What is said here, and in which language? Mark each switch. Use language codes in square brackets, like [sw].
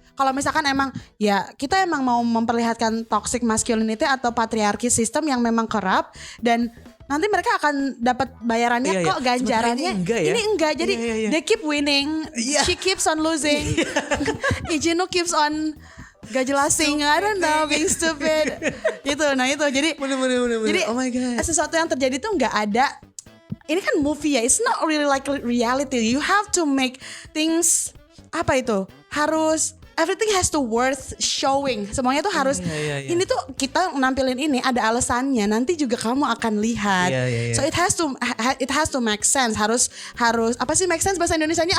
[id] Kalau misalkan emang kita emang mau memperlihatkan toxic masculinity atau patriarki sistem yang memang corrupt, dan nanti mereka akan dapat bayarannya kok, ganjarannya. Ini enggak. Jadi [en] they keep winning, she keeps on losing. Lee Jin-woo keeps on [id] gak jelasin, [en] I don't know, being stupid. [id] Gitu. Nah itu jadi jadi [en] oh my God, [id] sesuatu yang terjadi tuh nggak ada. Ini kan [en] movie [id] ya, [en] it's not really like reality. You have to make things [id] harus [en] everything has to worth showing. [id] Semuanya tuh harus ini tuh kita nampilin ini ada alasannya. Nanti juga kamu akan lihat. [en] So it has to make sense. [id] Harus apa sih make sense bahasa Indonesianya?